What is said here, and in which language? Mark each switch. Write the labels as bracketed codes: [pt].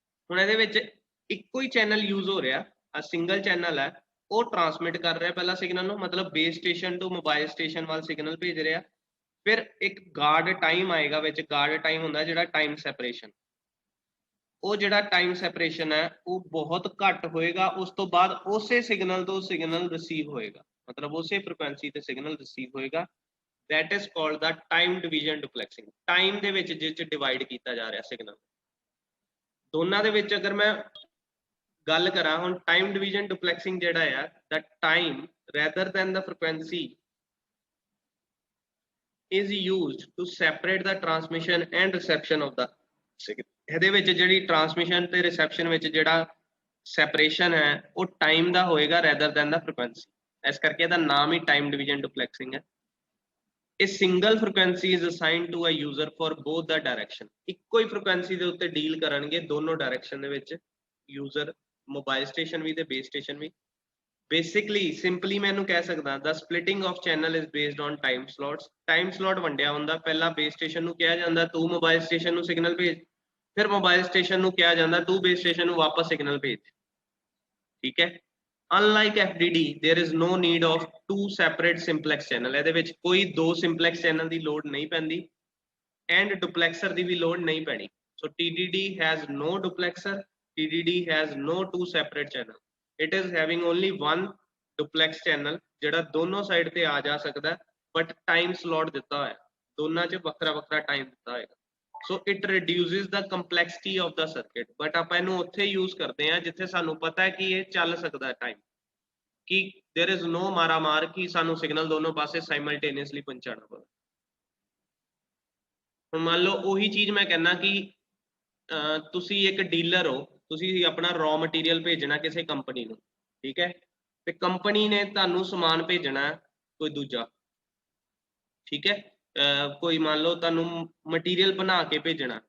[pa] ਹੁਣ ਇਹਦੇ ਵਿੱਚ ਇੱਕੋ ਹੀ ਚੈਨਲ ਯੂਜ਼ ਹੋ ਰਿਹਾ, ਆ ਸਿੰਗਲ ਚੈਨਲ ਹੈ, ਉਹ ਟ੍ਰਾਂਸਮਿਟ ਕਰ ਰਿਹਾ ਪਹਿਲਾਂ ਸਿਗਨਲ ਨੂੰ, ਮਤਲਬ ਬੇਸ ਸਟੇਸ਼ਨ ਤੋਂ ਮੋਬਾਈਲ ਸਟੇਸ਼ਨ ਵੱਲ ਸਿਗਨਲ ਭੇਜ ਰਿਹਾ। ਫਿਰ ਇੱਕ ਗਾਰਡ ਟਾਈਮ ਆਏਗਾ ਵਿੱਚ, ਗਾਰਡ ਟਾਈਮ ਹੁੰਦਾ ਜਿਹੜਾ ਟਾਈਮ ਸੈਪਰੇਸ਼ਨ, ਉਹ ਜਿਹੜਾ ਟਾਈਮ ਸੈਪਰੇਸ਼ਨ ਹੈ ਉਹ ਬਹੁਤ ਘੱਟ ਹੋਏਗਾ। ਉਸ ਤੋਂ ਬਾਅਦ ਉਸੇ ਸਿਗਨਲ ਤੋਂ ਸਿਗਨਲ ਰਿਸੀਵ ਹੋਏਗਾ, ਮਤਲਬ ਉਸੇ ਫ੍ਰੀਕੁਐਂਸੀ ਤੇ ਸਿਗਨਲ ਰਿਸੀਵ ਹੋਏਗਾ। [en] that is called the time division duplexing। [pa] Time ਦੇ ਵਿੱਚ ਜਿਸ ਚ ਡਿਵਾਈਡ ਕੀਤਾ ਜਾ ਰਿਹਾ ਸਿਗਨਲ ਦੋਨਾਂ ਦੇ ਵਿੱਚ। ਅਗਰ ਮੈਂ ਗੱਲ ਕਰਾਂ ਹੁਣ, ਟਾਈਮ ਡਿਵੀਜ਼ਨ ਡੁਪਲੈਕਸਿੰਗ ਜਿਹੜਾ ਆ, [en] the time rather than the frequency is used to separate the transmission and reception of the signal। [pa] ਇਹਦੇ ਵਿੱਚ ਜਿਹੜੀ ਟ੍ਰਾਂਸਮਿਸ਼ਨ ਤੇ ਰਿਸੈਪਸ਼ਨ ਵਿੱਚ ਜਿਹੜਾ ਸੈਪਰੇਸ਼ਨ ਹੈ ਉਹ ਟਾਈਮ ਦਾ ਹੋਏਗਾ [en] rather than the frequency। [pa] ਇਸ ਕਰਕੇ ਇਹਦਾ ਨਾਮ ਹੀ ਟਾਈਮ ਡਿਵੀਜ਼ਨ ਡੁਪਲੈਕਸਿੰਗ ਹੈ। [en] A single frequency is assigned to a user for both the direction। [pa] ਇੱਕੋ ਹੀ ਫ੍ਰੀਕੁਐਂਸੀ ਦੇ ਉੱਤੇ ਡੀਲ ਕਰਨਗੇ ਦੋਨੋਂ ਡਾਇਰੈਕਸ਼ਨ ਦੇ ਵਿੱਚ ਯੂਜ਼ਰ, ਮੋਬਾਈਲ ਸਟੇਸ਼ਨ ਵੀ ਤੇ ਬੇਸ ਸਟੇਸ਼ਨ ਵੀ। [en] basically simply [pa] ਮੈਂ ਇਹਨੂੰ ਕਹਿ ਸਕਦਾ, [en] the splitting of channel is based on time slots। [pa] Time slot ਵੰਡਿਆ ਹੁੰਦਾ, ਪਹਿਲਾਂ ਬੇਸ ਸਟੇਸ਼ਨ ਨੂੰ ਕਿਹਾ ਜਾਂਦਾ ਤੂੰ ਮੋਬਾਈਲ ਸਟੇਸ਼ਨ ਨੂੰ ਸਿਗਨਲ ਭੇਜ, ਫਿਰ ਮੋਬਾਈਲ ਸਟੇਸ਼ਨ ਨੂੰ ਕਿਹਾ ਜਾਂਦਾ ਤੂੰ ਬੇਸ ਸਟੇਸ਼ਨ ਨੂੰ ਵਾਪਸ ਸਿਗਨਲ ਭੇਜ। ਠੀਕ ਹੈ। [en] Unlike FDD, there is no need of two separate simplex channel। [pa] ਇਹਦੇ ਵਿੱਚ ਕੋਈ ਦੋ ਸਿੰਪਲੈਕਸ ਚੈਨਲ ਦੀ ਲੋਡ ਨਹੀਂ ਪੈਂਦੀ ਐਂਡ ਡੁਪਲੈਕਸਰ ਦੀ ਵੀ ਲੋਡ ਨਹੀਂ ਪੈਣੀ। [en] So TDD has no duplexer, TDD has no two separate channel। It is having only one duplex channel [pa] ਜਿਹੜਾ ਦੋਨੋਂ ਸਾਈਡ ਤੇ ਆ ਜਾ ਸਕਦਾ, ਬਟ ਟਾਈਮ ਸਲੋਟ ਦਿੱਤਾ ਹੋਇਆ, ਦੋਨਾਂ 'ਚ ਵੱਖਰਾ ਵੱਖਰਾ ਟਾਈਮ ਦਿੱਤਾ ਹੋਏਗਾ। [en] So it reduces the complexity of the circuit। [pa] but ਆਪਾਂ ਇਹਨੂੰ ਉੱਥੇ ਯੂਜ਼ ਕਰਦੇ ਹਾਂ ਜਿੱਥੇ ਸਾਨੂੰ ਪਤਾ ਹੈ ਕਿ ਇਹ ਚੱਲ ਸਕਦਾ ਟਾਈਮ, ਕਿ [en] there is no [pa] ਮਾਰਾ ਮਾਰ ਕਿ ਸਾਨੂੰ ਸਿਗਨਲ ਦੋਨੋਂ ਪਾਸੇ ਸਾਈਮਲਟੇਨੀਅਸਲੀ ਪਹੁੰਚਾਉਣਾ ਪਵੇ। ਹੁਣ ਮੰਨ ਲਓ ਉਹੀ ਚੀਜ਼ ਮੈਂ ਕਹਿੰਦਾ ਕਿ ਤੁਸੀਂ ਇੱਕ ਡੀਲਰ ਹੋ, ਤੁਸੀਂ ਆਪਣਾ ਰॉ ਮਟੀਰੀਅਲ ਭੇਜਣਾ ਕਿਸੇ ਕੰਪਨੀ ਨੂੰ, ਠੀਕ ਹੈ, ਤੇ ਕੰਪਨੀ ਨੇ ਤੁਹਾਨੂੰ ਸਮਾਨ ਭੇਜਣਾ ਕੋਈ ਦੂਜਾ, ਠੀਕ ਹੈ, ਕੋਈ ਮੰਨ ਲਓ ਤੁਹਾਨੂੰ ਮਟੀਰੀਅਲ ਬਣਾ ਕੇ ਭੇਜਣਾ।